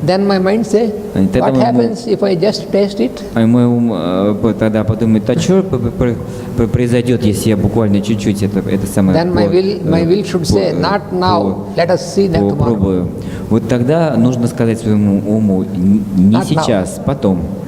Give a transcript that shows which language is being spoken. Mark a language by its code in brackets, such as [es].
[en] Then my mind say, what happens if I just taste it? [ru] А мой ум тогда подумает, а что произойдет, если я буквально чуть-чуть это самое [en] Then my will should say, not now, let us see that tomorrow. [ru] Вот тогда нужно сказать своему уму, не сейчас, потом.